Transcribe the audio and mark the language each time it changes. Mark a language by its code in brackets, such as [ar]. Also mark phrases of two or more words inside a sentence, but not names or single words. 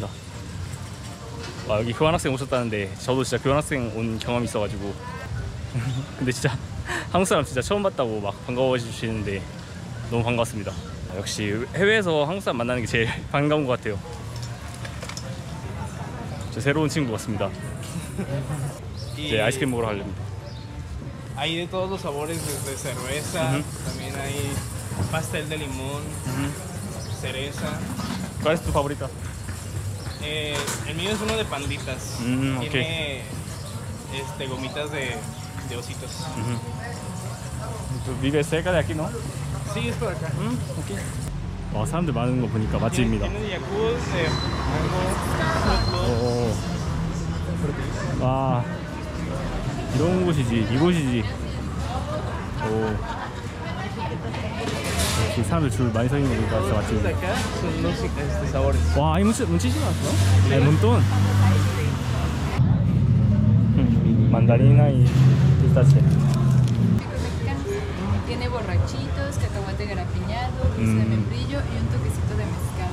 [ko] 와, 여기 교환학생 오셨다는데 저도 진짜 교환학생 온 경험이 있어가지고 근데 진짜 한국 사람 진짜 처음 봤다고 막 반가워해 주시는데 너무 반갑습니다. 역시 해외에서 한국 사람 만나는 게 제일 반가운 것 같아요. 저 새로운 친구 같습니다. 이제 아이스크림 먹으러 가려합니다. [es] Hay de todos los sabores, desde cerveza, también hay pastel de limón, cereza. ¿Cuál es tu favorita? El mío es uno de panditas. Okay. Tiene gomitas de ositos. ¿Tú vives cerca de aquí, no? Sí, es por acá. Okay. [ko] 와, 사람들 많은 거 보니까 맛집입니다. [es] Tiene yakult, mango, [ko] 와, 이런 곳이지, 이곳이지. 오, 역시 사람들 줄 많이 서 있는 거 보니까 진짜 [es] de [ko] 맛집이네. [es] acá son los sabores. 와, hay muchísimas, ¿no? Hay un montón. Mandarina y pistache. dulce de membrillo y un toquecito de mezcal.